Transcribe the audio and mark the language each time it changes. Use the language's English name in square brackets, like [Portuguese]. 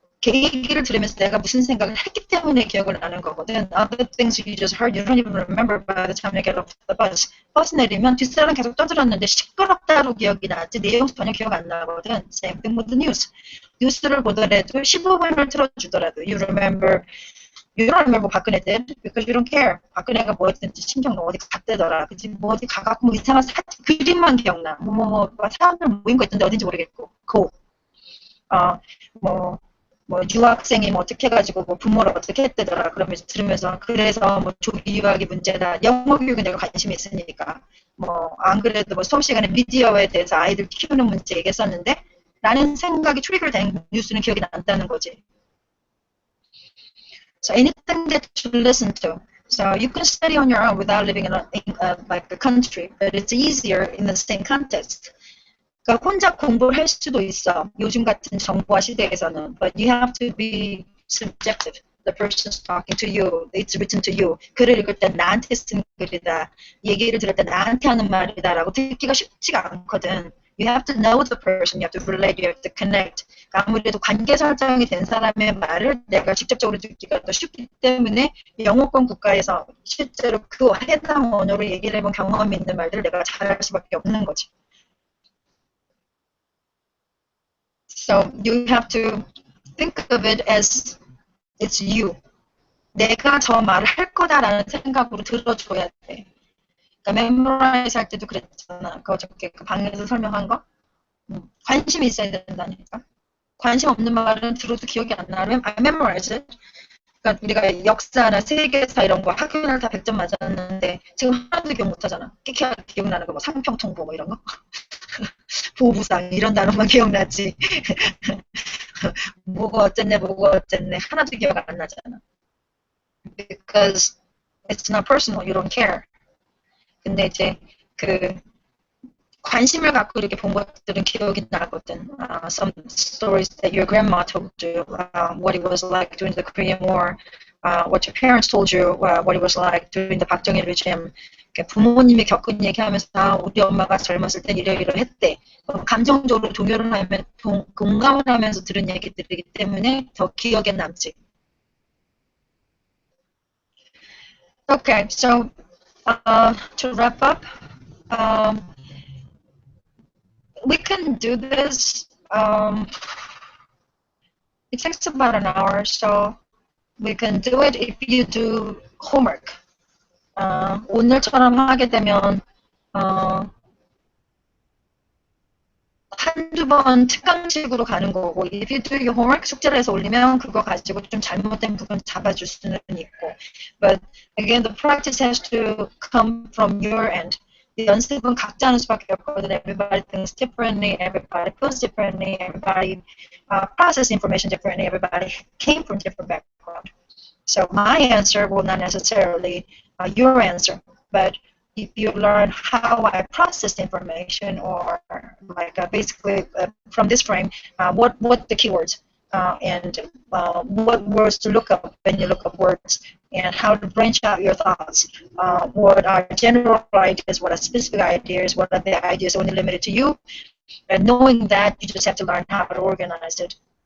[Korean] 얘기를 들으면서 내가 무슨 생각을 했기 때문에 기억을 나는 거거든. [English] Other things you just heard, you don't even remember by the time you get off the bus. [Korean] 버스 내리면 뒷사람 계속 떠들었는데 시끄럽다로 기억이 나지 내용 전혀 기억 안 나거든. [English] Same thing with the news. [Korean] 뉴스를 보더라도 15분을 틀어주더라도 [English] you don't remember 박근혜 did because you don't care. [Korean] 박근혜가 뭐 했든지 신경 어디 갔대더라. 그치? 뭐 어디 가갖고 뭐 이상한 그림만 기억나. 사람들 모인 거 있던데 어딘지 모르겠고. 뭐 유학생이 뭐 어떻게 해가지고 뭐 부모를 어떻게 했대더라 그러면서 들으면서 그래서 뭐 조기 유학이 문제다 영어 교육에 내가 관심이 있으니까 뭐 안 그래도 뭐 수업 시간에 미디어에 대해서 아이들 키우는 문제 얘기했었는데 라는 생각이 트리거된 뉴스는 기억이 난다는 거지. [English] So anything that you listen to. So you can study on your own without living in like a country, but it's easier in the same context. [Korean] 그러니까 혼자 공부를 할 수도 있어. 요즘 같은 정보화 시대에서는. [English] But you have to be subjective. The person's talking to you. It's written to you. [Korean] 글을 읽을 때 나한테 쓴 글이다. 얘기를 들을 때 나한테 하는 말이다. 라고 듣기가 쉽지가 않거든. [English] You have to know the person. You have to relate. You have to connect. [Korean] 아무래도 관계 설정이 된 사람의 말을 내가 직접적으로 듣기가 더 쉽기 때문에 영어권 국가에서 실제로 그 해당 언어로 얘기를 해본 경험이 있는 말들을 내가 잘할 수밖에 없는 거지. [English] So you have to think of it as it's you. [Korean] 내가 저 말을 할 거다라는 생각으로 들어줘야 돼. 그러니까 memorize 할 때도 그랬잖아. 어저께 그 방에서 설명한 거. 관심이 있어야 된다니까. 관심 없는 말은 들어도 기억이 안 나면 [English] I memorize it. [Korean] 그러니까 우리가 역사나 세계사 이런 거 학교를 다 100점 맞았는데 지금 하나도 기억 못하잖아. 끼키하게 기억나는 거 뭐 상평통보 뭐 이런 거. 보부상 이런 단어만 기억나지. 뭐가 어쨌네 하나도 기억 안 나잖아. [English] Because it's not personal, you don't care. [Korean] 근데 이제 그 관심을 갖고 이렇게 본 것들은 기억이 나거든. [English] Some stories that your grandma told you, what it was like during the Korean War, what your parents told you, what it was like during the 박정희 regime. [Korean] 부모님이 겪은 얘기하면서 우리 엄마가 젊었을 땐 이러이러했대. 감정적으로 동요를 하면 공감을 하면서 들은 얘기들이기 때문에 더 기억에 남지. [English] Okay, so to wrap up, we can do this. It takes about an hour, so we can do it if you do homework. [Korean] 오늘처럼 하게 되면 한두 번 특강식으로 가는 거고 [English] if you do your homework [Korean] 숙제를 해서 올리면 그거 가지고 좀 잘못된 부분 잡아줄 수는 있고 [English] but again the practice has to come from your end. [Korean] 연습은 각자 하는 수밖에 없거든. [English] Everybody thinks differently, everybody feels differently, everybody process information differently, everybody came from different background. So my answer will not necessarily your answer, but if you learn how I process information or like basically from this frame, what the keywords and what words to look up when you look up words and how to branch out your thoughts, what are general ideas, what are specific ideas, what are the ideas only limited to you, and knowing that you just have to learn how to organize it.